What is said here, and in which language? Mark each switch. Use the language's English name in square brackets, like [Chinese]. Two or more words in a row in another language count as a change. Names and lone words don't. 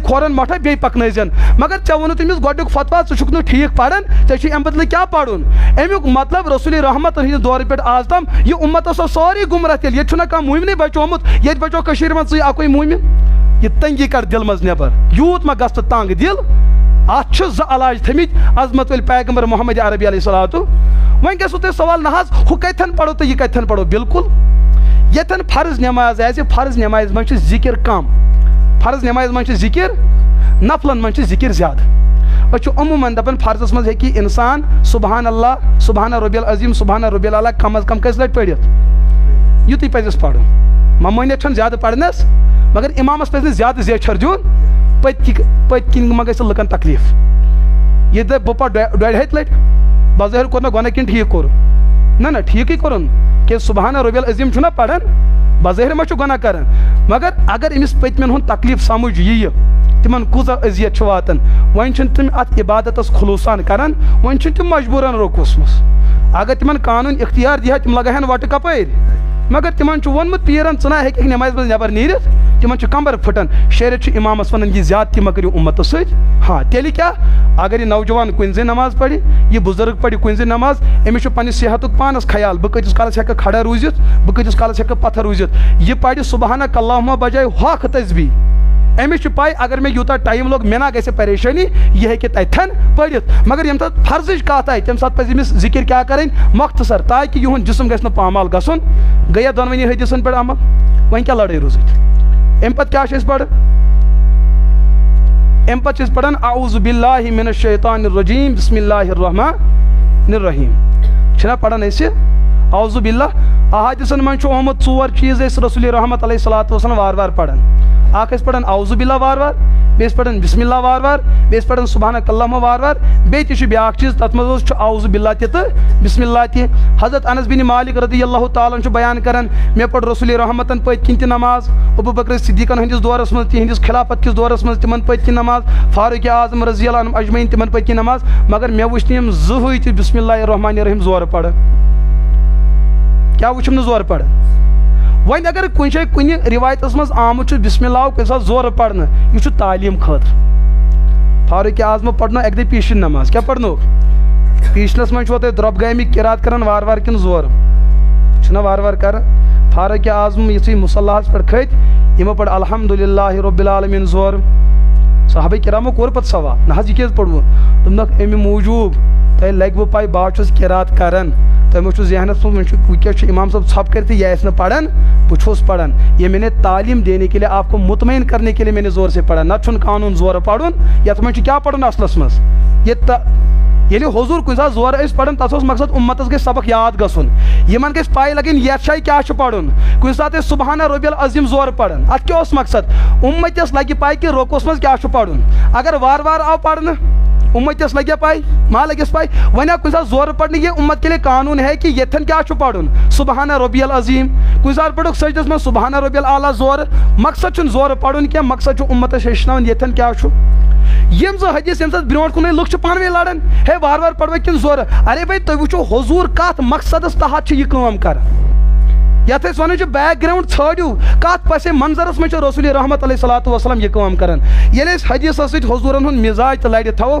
[Kashmiri] کھورن مۄٹھا بیٚیہِ پکنٲیزٮ۪ن مگر ژےٚ ووٚنُتھ أمِس گۄڈنیُک فتوا ژٕ چھُکھ نہٕ ٹھیٖک پران ژےٚ چھُے امہِ بدلہٕ کیٛاہ پرُن امیُک مطلب رسول رحمت ہٕنٛدِ دورٕ پٮ۪ٹھ آز تام یہِ اُمت اوس سورُے گمراہ تیٚلہِ ییٚتہِ چھُنہ کانٛہہ موٗمنٕے بچومُت ییٚتہِ بچو کٔشیٖرِ منٛز ژٕے اکُے موٗمِن یہ تنگی کر دل مز نٮ۪بر یوٗت ما گژھ ژٕ تنگ دل اتھ چھِ 2 علاج تھٲمٕتۍ عظمت ول پیغمبر محمد عربی [Arabic] علیہ الصلوۃ [Kashmiri] وۄنۍ گژھو تۄہہِ سوال نہ حظ ہُہ کتٮ۪ن پرو تہٕ یہِ کتٮ۪ن پرو بالکل یتن فرض نماز آسہِ فرض نمازِ منٛز چھُ ذکر کم فرض نمازِ منٛز چھُ ذکر نفلن منٛز چھُ ذکر زیادٕ أسۍ چھِ عموٗماً دپان فرضس منٛز ہیٚکہِ انسان [Arabic] سبحان اللہ سبحان ربی العظیم سبحان ربی العلیٰ [Kashmiri] کم از کم کٔژِ لٹہِ پٔرِتھ یُتُے پزٮ۪س پرُن ممٲنیت چھنہٕ زیادٕ پرنس مگر امامس پزِ نہٕ زیادٕ زیچھر دیُن پٔتۍ کِنۍ ما گژھِ لُکن تکلیف یہِ دپہِ بہٕ پرٕ 2.5 لٹہِ بظٲہر کوٚر نہ گۄناہ کِنہٕ ٹھیٖک کوٚر نہ ٹھیٖکٕے کوٚرُن کہ [Arabic] سبحان ربی العظیم [Kashmiri] چھُنہ پران بظٲہر ما چھُ گۄناہ کران مگر اگر أمِس پٔتمٮ۪ن ہُنٛد تکلیف سمجھ یِیہِ تِمن کۭژاہ اذیت چھِ واتان وۄنۍ چھِنہٕ تِم اتھ عبادتس خلوٗصان کران وۄنۍ چھِنہٕ تِم مجبوٗرن روٚکوسمس اگر تِمن قانوٗن اختیار دِہا تِم لگاہن وٹہٕ کپٲرۍ مگر تِمن چھُ ووٚنمُت پیٖرن ژٕ نہ ہیٚککھ نٮ۪مازِ منٛز نٮ۪بر نیٖرِتھ تِمن چھُ کمبر پھٕٹان شریعت چھُ امامس ونان یہِ زیادتی مہ کٔرِو اُمتس سۭتۍ ہاں تیٚلہِ کیٛاہ اگر یہِ نوجوان کُنہِ زٔنۍ نماز پرِ یہِ بُزرگ پرِ کُنہِ زٔنۍ نماز أمِس چھُ پننِس صحتُک پانس خیال بہٕ کۭتِس کالس ہٮ۪کہٕ کھڑا روٗزِتھ بہٕ کۭتِس کالس ہٮ۪کہٕ پتھر روٗزِتھ یہِ پرِ [Arabic] سبحانک اللہم [Kashmiri] بجاے ہۄکھ تسبیح امس پائی اگر میں یوتا ٹائم لوگ مے نا گژھِ پریشانی یہ ہیٚکہِ تتھٮ۪ن پٔرِتھ مگر یم سات فرضٕچ کتھ آیہِ تمہِ ساتہٕ پزِ أمِس ذکر کیٛاہ کرٕنۍ مختصر تاکہ یہُنٛد جسم گژھِ نہٕ پامال گژھُن گٔیا دۄنوٕنی حدیثن پٮ۪ٹھ عمل وۄنۍ کیٛاہ لڑٲے روٗزٕتھ امہِ پتہٕ کیٛاہ چھِ أسۍ پران امہِ پتہٕ چھِ أسۍ پران [Arabic] اعوذ باللہ من الشیطان الرجیم بسم اللہ الرحمن الرحیم [Kashmiri] چھِنا پران أسۍ [Arabic] اعوذ باللہ [Kashmiri] احادیثن منٛز چھُ آمُت 4 چیٖز أسۍ رسول رحمت [Arabic] علیہ الصلوۃ والسلام [Kashmiri] وار وار پران اکھ ٲسۍ پران [Arabic] اعوذ باللہ [Kashmiri] وار وار بیٚیہِ ٲسۍ پران [Arabic] بسم اللہ [Kashmiri] وار وار بیٚیہِ ٲسۍ پران [Arabic] سبحانک اللہم [Kashmiri] وار وار بیٚیہِ تہِ چھُ بیٛاکھ چیٖز تتھ منٛز چھُ [Arabic] اعوذ باللہ [Kashmiri] تہِ تہٕ [Arabic] بسم اللہ [Kashmiri] تہِ حضرت انس بن مالک [Arabic] رضی اللہ تعالیٰ عنہ [Kashmiri] چھُ بیان کران مےٚ پٔر رسول رحمتن پٔتۍ کِنۍ تہِ نماز ابو بکر صدیقن ہٕنٛدِس دورس منٛز تِہنٛدِس خلافت کِس دورس منٛز تِمن پٔتۍ کِنۍ نماز فاروق اعظم [Arabic] رضی اللہ عنہ اجمعین [Kashmiri] تِمن پٔتۍ کِنۍ نماز مگر مےٚ وٕچھ نہٕ یِم زٕہٕنۍ تہِ [Arabic] بسم اللہ الرحمن الرحیم [Kashmiri] زورٕ پران کیٛاہ وٕچھُم نہٕ زورٕ پران وۄنۍ اگر کُنہِ جایہِ کُنہِ رِوایتس منٛز آمُت چھُ [Arabic] بسم اللہ [Kashmiri] کُنہِ ساتہٕ زورٕ پرنہٕ یہِ چھُ تعلیٖم خٲطرٕ فاروق اعظمو پرنو اکہِ دۄہ پیٖشِن نماز کیٛاہ پرنوکھ پیٖشنس منٛز چھُوا تُہۍ درۄب گامٕکۍ قرات کران وارٕ وارٕ کِنہٕ زورٕ چھِنا وارٕ وارٕ کران فاروق اعظم یِتھُے مُصلاہس پٮ۪ٹھ کھٔتۍ یِمو پٔر [Arabic] الحمدُاللہ رب العالمیٖن [Kashmiri] زورٕ صحابہ کرامو کوٚر پتہٕ سوال نہ حظ یہِ کیٛازِ پوٚروٕ دوٚپنکھ امہِ موٗجوٗب تۄہہِ لگوٕ پاے بہٕ چھُس قرات کران تۄہہِ ما چھُ ذہنس منٛز وۄنۍ کیٛاہ چھُ امام صٲب ژھۄپہٕ کٔرِتھ یہِ آسہِ نہٕ پران بہٕ چھُس پران [Urdu] یہ میں نے تعلیم دینے کے لیے آپ کو مطمئن کرنے کے لیے میں نے زور سے پڑھا [Kashmiri] نہ چھُنہٕ قانوٗن زورٕ پرُن یتھ منٛز چھُ کیٛاہ پرُن اصلس منٛز ییٚلہِ حضوٗر کُنہِ ساتہٕ زورٕ ٲسۍ پران تتھ اوس مقصد اُمتس گژھِ سبق یاد گژھُن یِمن گژھِ پاے لگٕنۍ یتھ جایہِ کیٛاہ چھُ پرُن کُنہِ ساتہٕ ٲسۍ [Arabic] سبحانہ ربی العظیم [Kashmiri] زورٕ پران اتھ کیٛاہ اوس مقصد اُمتس لگہِ پاے کہِ رۄکوس منٛز کیٛاہ چھُ پرُن اگر وارٕ وارٕ آو پرنہٕ امتس لگیا پاے ما لگس پاے وۄنۍ آو کُنہِ ساتہٕ زورٕ پرنہٕ [Urdu] یہ امت کے لیے قانوٗن ہے [Kashmiri] کہ یتھن کیٛاہ چھُ پرُن [Arabic] سبحانہ ربی العظیم [Kashmiri] کُنہِ ساتہٕ پرُکھ سجدس منٛز [Arabic] سبحانہ ربی العلیٰ [Kashmiri] زورٕ مقصد چھُنہٕ زورٕ پرُن کینٛہہ مقصد چھُ امتس ہیٚچھناوُن یتھن کیٛاہ چھُ یم زٕ حدیث ییٚمہِ ساتہٕ برونٛٹھ کُنٕے لُکھ چھِ پانہٕ ؤنۍ لڑان ہے وارٕ وارٕ پروا کِنہٕ زورٕ [Urdu] ارے بھائی [Kashmiri] تُہۍ وٕچھو حضوٗر کتھ مقصدس تحت چھِ یہِ کٲم کران یتھ أسۍ ونان چھِ [English] back ground [Kashmiri] ژھٲنڈِو کتھ پسے منظرس منٛز چھِ رسول رحمت [Arabic] علیہ الصلوۃ والسلام [Kashmiri] یہِ کٲم کران ییٚلہِ أسۍ حدیثس سۭتۍ حضوٗرن ہُنٛد مزاج تہٕ لڑِ تھاوو